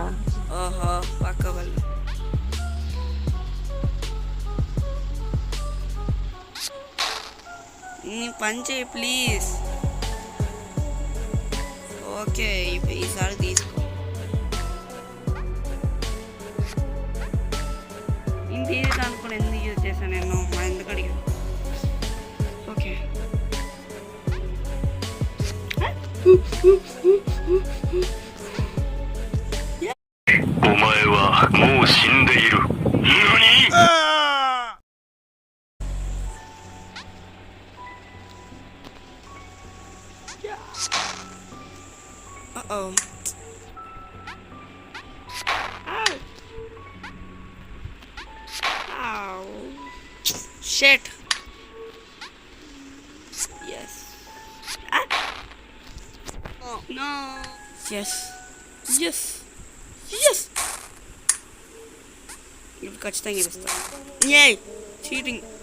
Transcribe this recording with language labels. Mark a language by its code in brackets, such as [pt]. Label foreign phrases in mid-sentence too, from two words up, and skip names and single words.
[te] ఓహో, పక్క వాళ్ళు. పని చేయి ప్లీజ్. ఓకే, ఈసారి తీసుకో. ఇంత ఈజీ అనుకుని ఎందుకు యూజ్ చేశాను నేను? ఎందుకు అడిగాను? ఓకే, [ja] お前はもう死んでいる。何 [en] ？Uh-oh. Ow. Shit. Yes. Ah. Oh no. Yes. [te] ఇప్పుడు ఖచ్చితంగా గెలుస్తాను. ఏ చీటింగ్.